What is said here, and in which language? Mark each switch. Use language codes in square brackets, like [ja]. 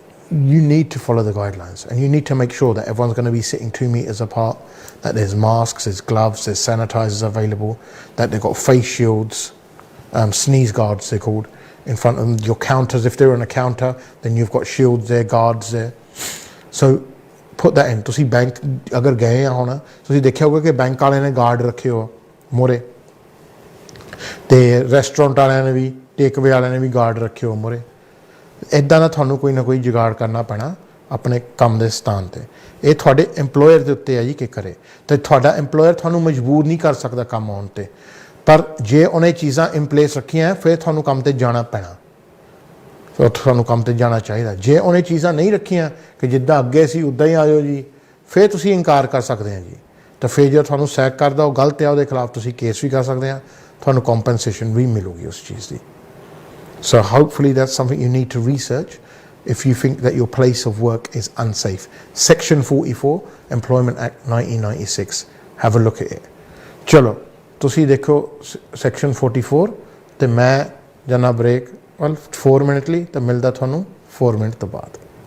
[en] you need to follow the guidelines, and you need to make sure that everyone's going to be sitting 2 meters apart, that there's masks, there's gloves, there's sanitizers available, that they've got face shields, sneeze guards they're called, in front of them. Your counters, if they're on a counter, then you've got shields there, guards there. So put that in. [pa] ਤੁਸੀਂ bank ਅਗਰ ਗਏ ਆ ਹੁਣ, ਤੁਸੀਂ ਦੇਖਿਆ ਹੋਊਗਾ ਕਿ bank ਵਾਲਿਆਂ ਨੇ ਗਾਰਡ ਰੱਖੇ ਹੋ ਮੋਰੇ, ਤੇ ਰੈਸਟੋਰੈਂਟ ਵਾਲਿਆਂ ਨੇ ਵੀ, ਟੇਕਵੇ ਵਾਲਿਆਂ ਨੇ ਵੀ ਗਾਰਡ ਰੱਖੇ ਹੋ ਮੋਰੇ। ਇੱਦਾਂ ਦਾ ਤੁਹਾਨੂੰ ਕੋਈ ਨਾ ਕੋਈ ਜੁਗਾੜ ਕਰਨਾ ਪੈਣਾ ਆਪਣੇ ਕੰਮ ਦੇ ਸਥਾਨ 'ਤੇ। ਇਹ ਤੁਹਾਡੇ ਇੰਪਲੋਇਰ ਦੇ ਉੱਤੇ ਹੈ ਜੀ ਕਿ ਕਰੇ, ਅਤੇ ਤੁਹਾਡਾ ਇੰਪਲੋਇਰ ਤੁਹਾਨੂੰ ਮਜਬੂਰ ਨਹੀਂ ਕਰ ਸਕਦਾ ਕੰਮ ਆਉਣ 'ਤੇ, ਪਰ ਜੇ ਉਹਨੇ ਚੀਜ਼ਾਂ ਇਨ ਪਲੇਸ ਰੱਖੀਆਂ ਫਿਰ ਤੁਹਾਨੂੰ ਕੰਮ 'ਤੇ ਜਾਣਾ ਪੈਣਾ, ਫਿਰ ਤੁਹਾਨੂੰ ਕੰਮ 'ਤੇ ਜਾਣਾ ਚਾਹੀਦਾ। ਜੇ ਉਹਨੇ ਚੀਜ਼ਾਂ ਨਹੀਂ ਰੱਖੀਆਂ ਕਿ ਜਿੱਦਾਂ ਅੱਗੇ ਸੀ ਉੱਦਾਂ ਹੀ ਆਇਓ ਜੀ, ਫਿਰ ਤੁਸੀਂ ਇਨਕਾਰ ਕਰ ਸਕਦੇ ਆ ਜੀ। ਤਾਂ ਫਿਰ ਜੇ ਤੁਹਾਨੂੰ ਸੈਕ ਕਰਦਾ ਉਹ ਗਲਤ ਆ, ਉਹਦੇ ਖਿਲਾਫ ਤੁਸੀਂ ਕੇਸ ਵੀ ਕਰ ਸਕਦੇ ਆ, ਤੁਹਾਨੂੰ ਕੰਪਨਸੇਸ਼ਨ ਵੀ ਮਿਲੂਗੀ ਉਸ ਚੀਜ਼ ਦੀ। [en] So hopefully that's something you need to research if you think that your place of work is unsafe. Section 44, Employment Act 1996. Have a look at it. [pa] Chalo, ਤੁਸੀਂ ਦੇਖੋ Section 44 ਤੇ ਮੈਂ ਜਾਣਾ break 4 ਮਿੰਟ ਲਈ, ਤਾਂ ਮਿਲਦਾ ਤੁਹਾਨੂੰ 4 ਮਿੰਟ ਤੋਂ ਬਾਅਦ।